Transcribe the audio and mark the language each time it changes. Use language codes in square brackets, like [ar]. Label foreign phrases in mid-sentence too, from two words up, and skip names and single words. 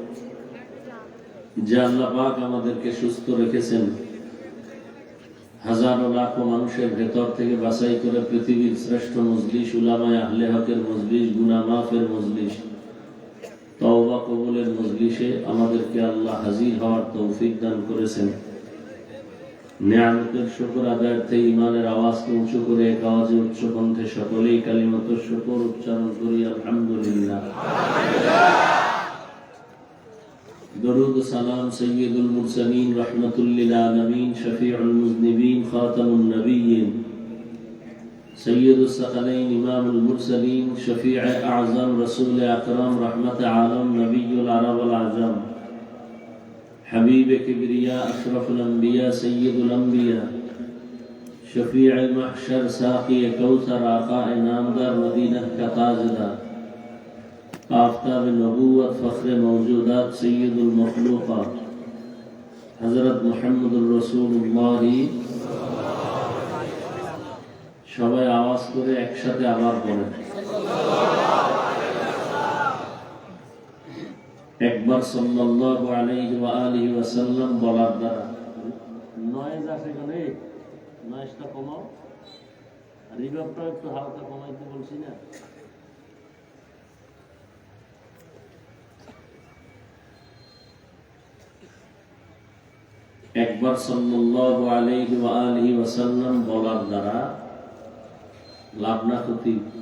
[bn] যে আল্লাহ পাক আমাদেরকে সুস্থ রেখেছেন, হাজারো লাখো মানুষের ভেতর থেকে বাছাই করে পৃথিবীর শ্রেষ্ঠ মজলিস, উলামায়ে আহলে হকের মজলিস, গুনাহ মাফের মজলিস, তওবা কবুলের মজলিসে আমাদেরকে আল্লাহ হাজির হওয়ার তৌফিক দান করেছেন। নিয়ামতের শুকর আদায়ার্থে ঈমানের আওয়াজকে উঁচু করে এক আওয়াজে উচ্চ কণ্ঠে সকলেই [ar] كلمة الشكر [bn] উচ্চারণ করি, আলহামদুলিল্লাহ। [ur] درود سلام سید المرسلین رحمت للعالمین شفیع المذنبین خاتم النبیین سید الثقلین امام المرسلین شفیع اعظم رسول اکرم رحمت عالم نبی العرب والعجم حبیب کبریا اشرف الانبیاء سید الانبیاء شفیع محشر ساقی کوثر آقا نامدار مدینہ کا تاجدار آفتاب نبوت فخر موجودات سید المخلوقات حضرت محمد রসুল্লাহ [bn] সবাই আওয়াজ করে একসাথে আবার বলেন একবার [ar] صلى الله عليه وعلى آله وسلم [bn] বলার দ্বারা নয়েজ আসে কেন নয়েজটা কমাও রিভার্বটা একটু হালকা কমাইতে বলছি না একবার [ar] صلى الله عليه وعلى آله وسلم [bn] বলার দ্বারা লাভ না ক্ষতি